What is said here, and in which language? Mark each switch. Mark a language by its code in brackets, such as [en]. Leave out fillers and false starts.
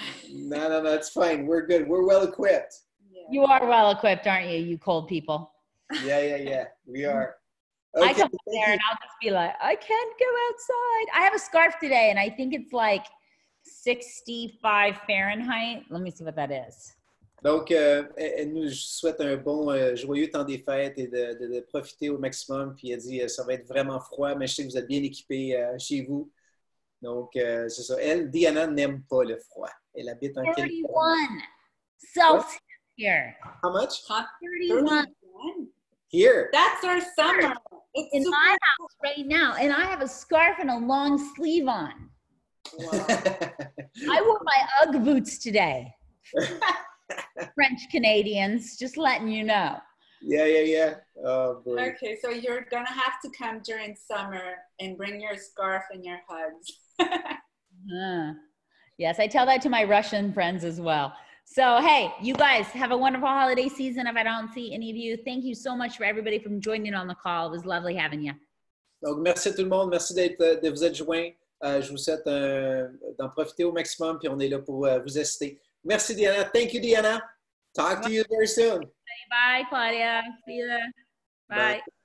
[en] No, it's fine. We're good. We're well equipped. Yeah. You are well equipped, aren't you, you cold people? Yeah. We are. I Okay, come up there and I'll just be like, I can't go outside. I have a scarf today and I think it's like 65 Fahrenheit. Let me see what that is. [fr] Donc, elle nous souhaite un bon, joyeux temps des fêtes et de profiter au maximum. Puis elle dit, ça va être vraiment froid, mais je sais que vous êtes bien équipés chez vous. Donc, c'est ça. Elle, Diana, n'aime pas le froid. Elle habite en Californie. [en] 31 Celsius here. How much? 31. Here. That's our summer. It's In super my house right now, and I have a scarf and a long sleeve on. Wow. I wore my UGG boots today. French Canadians, just letting you know. Yeah. Oh, boy. Okay, so you're gonna have to come during summer and bring your scarf and your hugs. Yes, I tell that to my Russian friends as well. So, hey, you guys have a wonderful holiday season. If I don't see any of you, thank you so much for everybody from joining on the call. It was lovely having you. [fr] Donc, merci à tout le monde. Merci de vous être joints. Je vous souhaite d'en profiter au maximum, puis on est là pour vous assister. Merci, Diana. [en] Thank you, Diana. Talk to you very soon. Bye, Claudia. See you. Bye. Bye.